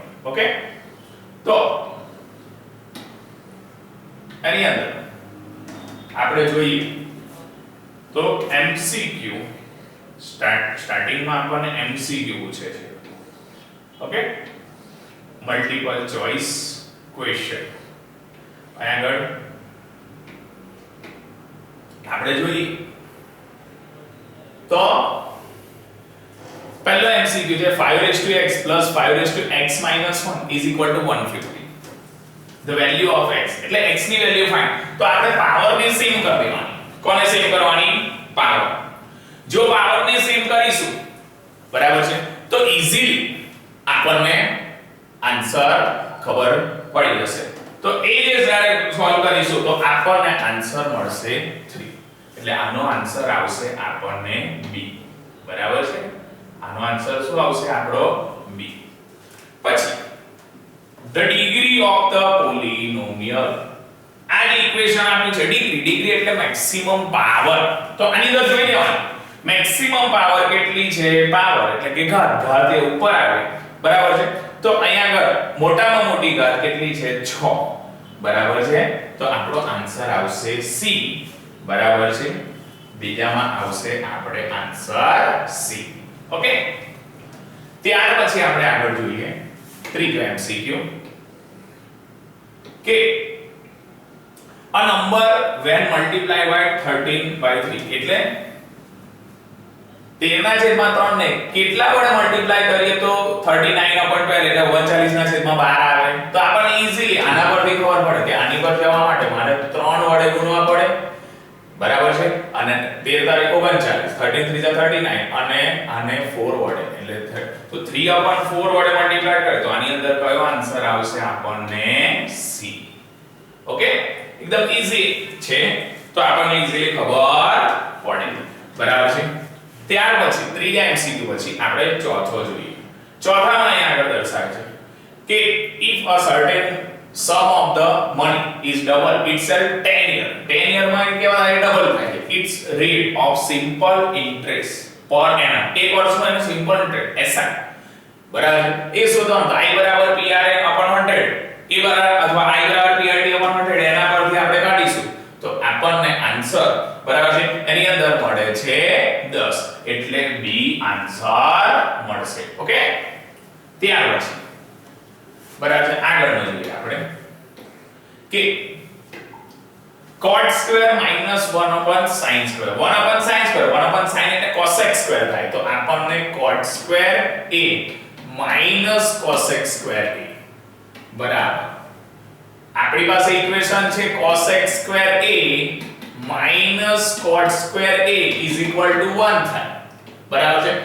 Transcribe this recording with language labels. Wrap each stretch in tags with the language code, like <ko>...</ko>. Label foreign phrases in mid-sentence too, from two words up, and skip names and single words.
<gu>ઓકે, તો એની અંદર આપણે જોઈએ તો MCQ સ્ટાર્ટિંગમાં આપણને MCQ પૂછે છે.</gu> <en>Okay, multiple choice question.</en> <gu>આગળ આપણે જોઈએ તો પહેલો MCQ છે 5x 5x 1 150</gu> <en>the value of x</en> <gu>એટલે x ની</gu> <en>value find.</en> <gu>તો આપણે પાવર ને સેમ કરી દેવાની. કોને સેમ કરવાની? પાવર. જો પાવર ને સેમ કરીશું બરાબર છે તો ઈઝીલી આપણને આન્સર ખબર પડી જશે. તો એ જે જ્યારે સોલ્વ કરીશું તો આપણને આન્સર મળશે 3. એટલે આનો આન્સર આવશે આપણને B. બરાબર છે, આનો આન્સર શું આવશે આપણો B. પછી</gu> <en>the degree of the polynomial</en> <gu>આ જે ઇક્વેશન આપણી છે ડિગ્રી એટલે</gu> <en>maximum power.</en> <gu>તો આની અંદર જોઈ લેવાનું</gu> <en>maximum power</en> <gu>કેટલી છે? પાવર એટલે કે ઘાત એ ઉપર આવે બરાબર છે. તો અહીંયા આગળ મોટામાં મોટી ઘાત કેટલી છે? 6 બરાબર છે. તો આપણો આન્સર આવશે C બરાબર છે. બીજામાં આવશે આપણે આન્સર C. ઓકે, ત્યાર પછી આપણે આગળ જોઈએ ત્રીજો MCQ કે</gu> <en>a number when multiplied by 13/3</en> <gu>એટલે 13/3 ને કેટલા વડે મલ્ટીપ્લાય કરીએ તો 39/12 એટલે 39/12 આવે. તો આપણને ઈઝીલી આના પરથી ખબર પડે કે આની પર જવા માટે મારે 3 વડે ગુણવા પડે બરાબર છે. અને 13 39 13 3 39 અને આને 4 વડે એટલે તો 3/4 વડે મલ્ટીપ્લાય કરે તો આની અંદર કયો આન્સર આવશે આપણને C. ઓકે, એકદમ ઈઝી છે તો આપણને ઈઝીલી ખબર પડે બરાબર છે. ત્યાર પછી ત્રીજા MCQ પછી આપણે ચોથો જોઈએ. ચોથામાં અહીં આગળ દર્શાવે છે કે</gu> <en>if a certain sum of the money is double itself 10 year 10 year</en> <gu>માં કેવા ડબલ થાય છે</gu> <en>its rate of simple interest per annum</en> <gu>એક વર્ષમાં એનો</gu> <en>simple interest</en> <gu>SI બરાબર એ શોધવાનું I બરાબર PRN/100 એ બરાબર અથવા I બરાબર PRT/100 એના પરથી આપણે કાઢીશું તો આપણને આન્સર બરાબર છે એની અંદર મળે છે 10 એટલે B આન્સર મળશે. ઓકે, ત્યાર પછી બરાબર છે આગળનો જોઈએ આપણે કે</gu> <en>cot square minus 1/sin square 1/sin square 1/sin એટલે cosec square</en> <gu>થાય તો આપણને</gu> <en>cot square a minus cosec square a બરાબર</en> <gu>આપણી પાસે ઇક્વેશન છે</gu> <en>cosec square a minus cot square a is equal to 1</en> <gu>થાય બરાબર છે.</gu>